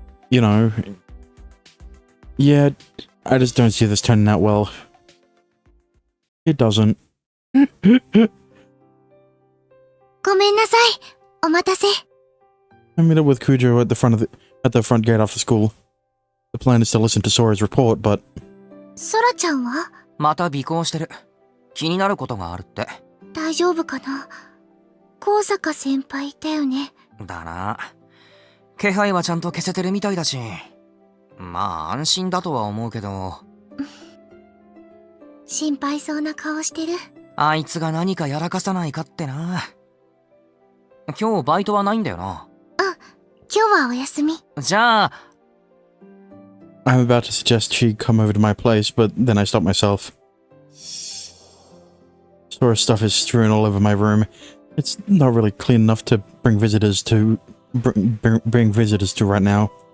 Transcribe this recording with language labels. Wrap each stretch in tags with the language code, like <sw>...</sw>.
<en>You know, yeah, I just don't see this turning out well. It doesn't.</en> <ja>ごめんなさい。お待たせ。</ja> <en>I meet up with Kujo at the front gate after school. The plan is to listen to Sora's report, but...</en> <ja>ソラちゃんは？また尾行してる。気になることがあるって。大丈夫かな？高坂先輩だよね。だな。気配はちゃんと消せてるみたいだし。まあ安心だとは思うけど。心配そうな顔してる。あいつが何かやらかさないかってな。今日バイトはないんだよな。うん、今日はお休み。じゃあ。</ja> <en>I'm about to suggest she come over to my place, but then I stop myself. Sora's stuff is strewn all over my room. It's not really clean enough to bring visitors to right now.</en>